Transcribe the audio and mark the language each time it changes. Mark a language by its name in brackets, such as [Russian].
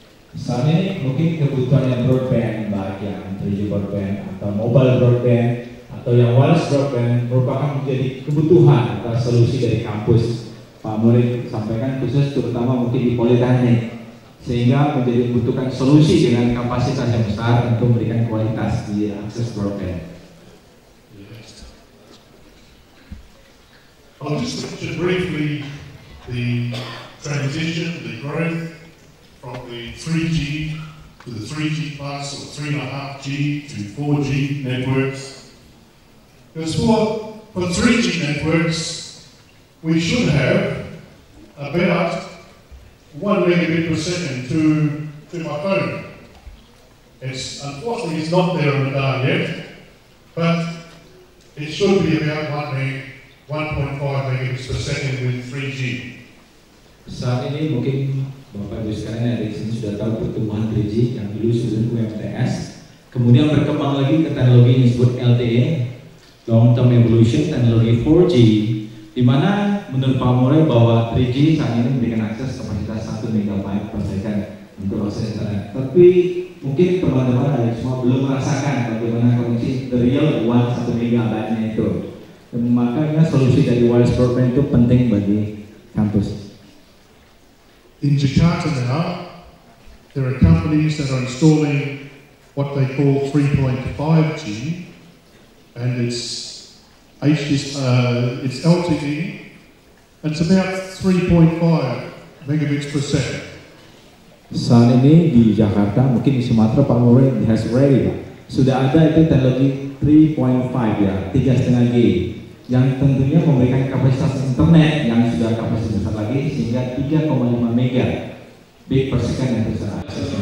[Indonesian] Saat ini mungkin kebutuhan yang broadband, baik yang 3G broadband atau mobile broadband atau yang wireless broadband merupakan menjadi kebutuhan atau solusi dari kampus. Pak Murid sampaikan khusus terutama mungkin di Politeknik, sehingga menjadi membutuhkan solusi dengan kapasitas yang besar untuk memberikan kualitas di akses broadband. [English] I'll just mention briefly the transition, the growth from the 3G to the 3G plus or 3.5G to 4G networks. Because for 3G networks, we should have about 1 megabit per second to my phone. Unfortunately, it's not there on the dial yet, but it should be about 1.5 megabits per second with 3G. [Indonesian] Saat ini mungkin Bapak Ibu sekalian ada di sini sudah tahu pertumbuhan 3G yang dulu sebelum UMTS, kemudian berkembang lagi ke teknologi yang disebut LTE, Long Term Evolution, teknologi 4G, di mana menurut Pak Murai bahwa 3G saat ini memberikan akses kapasitas 1 MB per second untuk akses internet. Tapi mungkin teman-teman ada semua belum merasakan bagaimana koneksi [English] the real [Indonesian] 1 MB-nya itu. Dan makanya solusi dari wireless broadband itu penting bagi kampus. [English] In Jakarta now, there are companies that are installing what they call 3.5G, and it's LTE, and it's about 3.5 megabits per second. [Indonesian] Saat ini di Jakarta, mungkin di Sumatera, Pak Murai [English] has ready, [Indonesian] Pak. Sudah ada itu teknologi 3.5 ya, 3,5G, yang tentunya memberikan kapasitas internet yang sudah kapasitas besar lagi sehingga 3,5 megabit per second yang bisa akses.